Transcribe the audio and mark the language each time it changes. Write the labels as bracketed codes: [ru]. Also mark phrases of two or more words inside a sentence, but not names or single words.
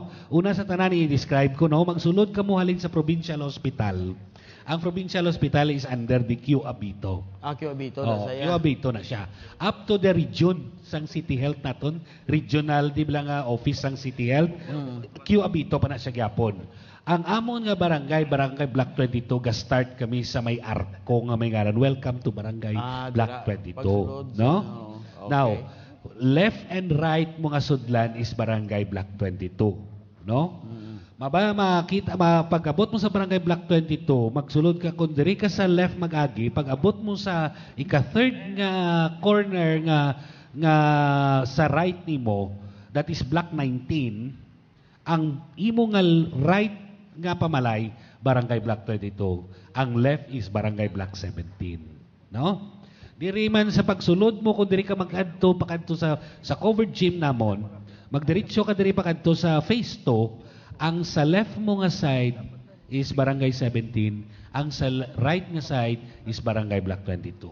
[hil] Una sa tanan i-describe ko, no, magsulod kamo halin sa provincial hospital. [en] ang provincial hospital is under the Q Abito. [hil] Akyo Abito na saya. Q Abito na siya. [en] Up to the region [hil] sang City Health naton, regional di ba nga office sang City Health, Q Abito pa na siya gyapon. Ang amon nga barangay Block 22 ga start kami sa may Arco nga may ngaran. [en] Welcome to Barangay Block 22, [hil] pagsulod no? sa- [en] okay. Now, left and right mga sudlan is Barangay Block 22, no? [hil] Makita pag-abot mo sa Barangay Block 22, magsulod ka kung diri ka sa left magagi, pag-abot mo sa ika-third nga corner nga sa right nimo, [en] that is Block 19, [hil] ang imo nga right nga pamalay Barangay Block 22, ang [en] left is [hil] Barangay Block 17, no? Diri man sa pagsulod mo kung diri ka pakadto sa [en] covered gym [hil] namon, magdiretso ka diri pakadto sa phase 2. Ang sa left mo nga [en] side is [hil] Barangay 17, ang sa right nga [en] side is [hil] Barangay Block 22.